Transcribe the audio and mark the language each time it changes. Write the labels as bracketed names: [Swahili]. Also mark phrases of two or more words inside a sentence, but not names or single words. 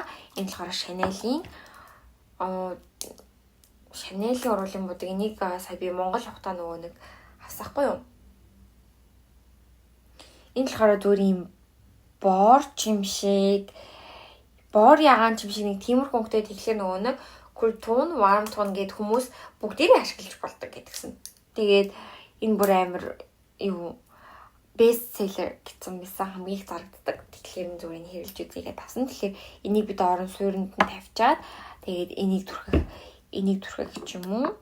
[Mongolian] Энэ болохоор Chanel-ийн уруулын бодог. Энийг сая би Монгол явахдаа нөгөө нэг авсахгүй юу? Энэ болохоор зүгээр юм бор чимшиг бор ягаан чимшиг нэг тиймэрхүү хөнгөтэй тэгэхээр нөгөө нэг [English] cool tone, warm tone [Mongolian] гэд хүмүүс бүгдийг ашиглаж болдог гэдгсэн. Тэгээд энэ бүр амар [English] best seller [Mongolian] гэсэн байсан хамгийн их зарагддаг. Тэгэхээр зүгээр нь хэрэглэж үзьгээд авсан. Тэгэхээр энийг би доорн суурьнд нь тавьчаад тэгээд энийг түрхэх ч юм уу.